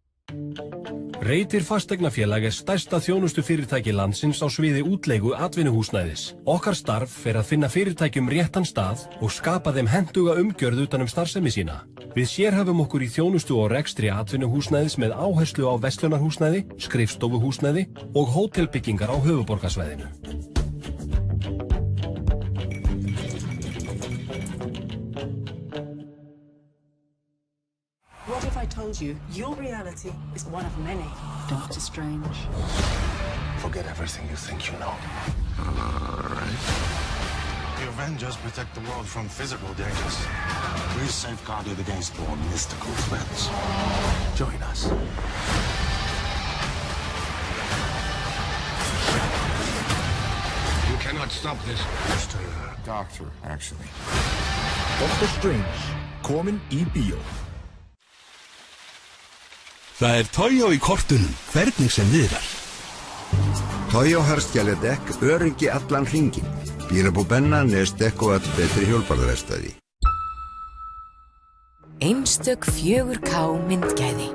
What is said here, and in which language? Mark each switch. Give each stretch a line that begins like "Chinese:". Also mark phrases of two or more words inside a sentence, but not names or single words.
Icelandic: Reitir fasteignafélag stærsta þjónustufyrirtæki landsins á sviði útleigu atvinnuhúsnæðis. Okkar starf að finna fyrirtækjum réttan stað og skapa þeim hentuga umgjörð utan starfsemi sína. Við sérhæfum okkur í þjónustu og rekstri atvinnuhúsnæðis með áherslu á verslunarhúsnæði, skrifstofuhúsnæði og hótelbyggingar á höfuðborgarsvæðinu.
English: What if I told you your reality is one of many? Doctor Strange. Forget everything you think you know. Alright. The Avengers protect the world from physical dangers. We safeguard it against more mystical threats. Join us. You cannot stop this. Mr. Doctor, actually. Doctor Strange,
Icelandic: kominn í bíó. Það Toyo í kortunum, hvernig sem viðrar. Toyo herstjæledekk, öryggi allan hringinn. Bílabú Benna, Nesdekk og öll betri hjólbarðaverkstæði. Einstök 4K myndgæði.